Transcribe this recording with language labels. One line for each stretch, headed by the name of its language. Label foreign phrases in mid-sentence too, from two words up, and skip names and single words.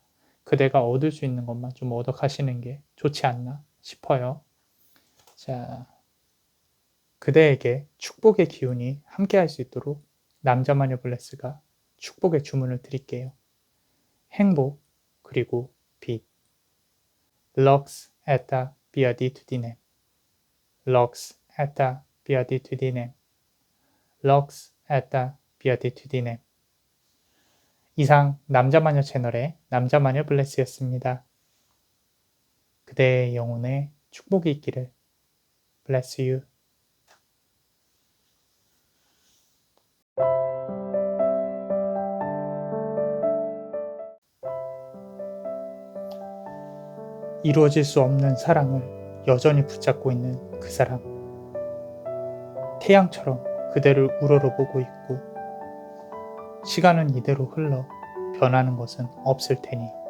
Korean: 그대가 얻을 수 있는 것만 좀 얻어 가시는 게 좋지 않나 싶어요. 자, 그대에게 축복의 기운이 함께할 수 있도록 남자마녀 블레스가 축복의 주문을 드릴게요. 행복 그리고 빛.
Latin: Lux et beatitudinem. Lux et beatitudinem. Lux et beatitudinem.
Korean: 이상 남자마녀 채널의 남자마녀 블레스였습니다. 그대의 영혼에 축복이 있기를.
English: Bless you.
Korean: 이루어질 수 없는 사랑을 여전히 붙잡고 있는 그 사람. 태양처럼 그대를 우러러보고 있고 시간은 이대로 흘러 변하는 것은 없을 테니.